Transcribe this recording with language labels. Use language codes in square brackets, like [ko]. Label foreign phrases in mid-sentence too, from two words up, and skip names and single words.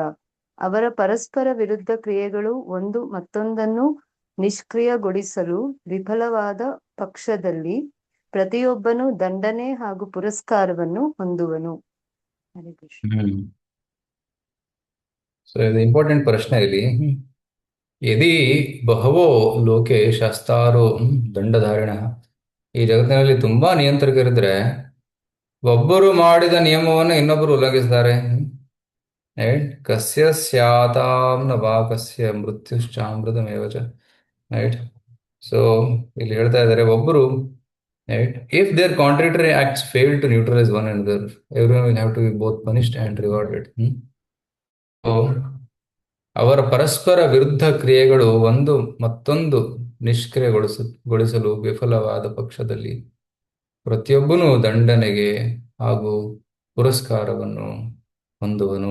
[kn] ಅವರ ಪರಸ್ಪರ ವಿರುದ್ಧ ಕ್ರಿಯೆಗಳು ಒಂದು ಮತ್ತೊಂದನ್ನು ನಿಷ್ಕ್ರಿಯಗೊಳಿಸಲು ವಿಫಲವಾದ ಪಕ್ಷದಲ್ಲಿ ಪ್ರತಿಯೊಬ್ಬನು ದಂಡನೆ ಹಾಗೂ ಪುರಸ್ಕಾರವನ್ನು ಹೊಂದುವನು. [sa] ಹರೇ ಕೃಷ್ಣ. [kn] ಸೊ ಇದು ಇಂಪಾರ್ಟೆಂಟ್ ಪ್ರಶ್ನೆ ಇಲ್ಲಿ. [sa] ಯದಿ ಬಹವೋ ಲೋಕೆ ಶಾಸ್ತಾರೋ ದಂಡಧಾರಿಣ, [kn] ಈ ಜಗತ್ತಿನಲ್ಲಿ ತುಂಬಾ ನಿಯಂತ್ರಕರಿದ್ರೆ ಒಬ್ಬರು ಮಾಡಿದ ನಿಯಮವನ್ನು ಇನ್ನೊಬ್ಬರು ಉಲ್ಲಂಘಿಸ್ತಾರೆ. [sa] ರೈಟ್ ಕಸ್ಯ ಸ್ಯಾತಾಂ ನ ವಾ ಕಸ್ಯ ಮೃತ್ಯುಶ್ಚಾಮೃತಮೇವ ಚ ರೈಟ್. [en] ಸೊ [kn] ಇಲ್ಲಿ ಹೇಳ್ತಾ ಇದ್ದಾರೆ ಒಬ್ಬರು [en] right if their contradictory acts fail to neutralize one another everyone will have to be both punished and rewarded. [kn] ಸೊ ಅವರ ಪರಸ್ಪರ ವಿರುದ್ಧ ಕ್ರಿಯೆಗಳು ಒಂದು ಮತ್ತೊಂದು ನಿಷ್ಕ್ರಿಯಗೊಳಿಸಲು ವಿಫಲವಾದ ಪಕ್ಷದಲ್ಲಿ ಪ್ರತಿಯೊಬ್ಬನೂ ದಂಡನೆಗೆ ಹಾಗೂ ಪುರಸ್ಕಾರವನ್ನು ಹೊಂದುವನು.